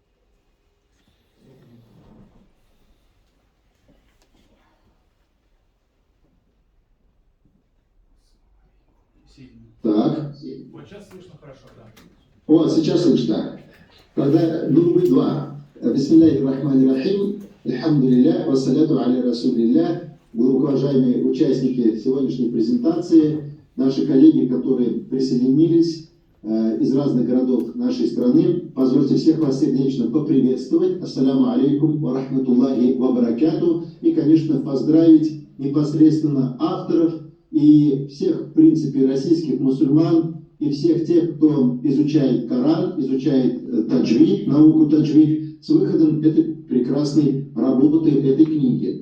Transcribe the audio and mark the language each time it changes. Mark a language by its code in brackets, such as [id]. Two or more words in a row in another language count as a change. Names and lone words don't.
[ru] Так. Вот сейчас слышно хорошо, да. О, сейчас слышно. Тогда группы 2. [ar] بسم الله الرحمن الرحيم. Альхамдулилля. والصلاة على رسول الله. [ru] Глубоко уважаемые участники сегодняшней презентации, наши коллеги, которые присоединились из разных городов нашей страны, позвольте всех вас сердечно поприветствовать. [ar] السلام عليكم ورحمة الله وبركاته. [ru] И, конечно, поздравить непосредственно авторов и всех, в принципе, российских мусульман, и всех тех, кто изучает Коран, изучает таджвид, науку таджвид, с выходом этой прекрасной работы, этой книги.